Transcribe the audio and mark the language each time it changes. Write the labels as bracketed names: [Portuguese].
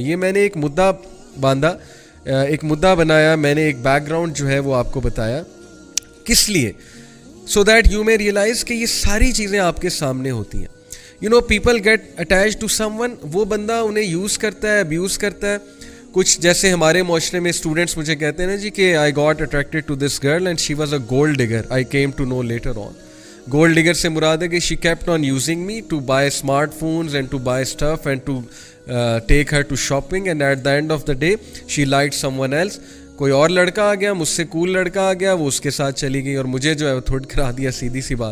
[Urdu] یہ میں نے ایک مدعا باندھا, ایک مدعا بنایا, میں نے ایک بیک گراؤنڈ جو ہے وہ آپ کو بتایا, کس لیے؟ [English] so that you may realize [Urdu] کہ یہ ساری چیزیں آپ کے سامنے ہوتی ہیں. [English] people get attached to someone, [Urdu] وہ بندہ انہیں یوز کرتا ہے, ابیوز کرتا ہے. کچھ جیسے ہمارے معاشرے میں اسٹوڈنٹس مجھے کہتے ہیں نا جی کہ [English] I got attracted to this girl and she was a gold digger. I came to know later on. gold digger [Urdu] سے مراد ہے کہ [English] she kept on using me to buy smartphones and to buy stuff and to take her to shopping, and at the end of the day she liked someone else. [Urdu] کوئی اور لڑکا آ گیا, مجھ سے کول لڑکا آ گیا, وہ اس کے ساتھ چلی گئی اور مجھے جو ہے وہ تھوڑ کرا دیا, سیدھی سی بات.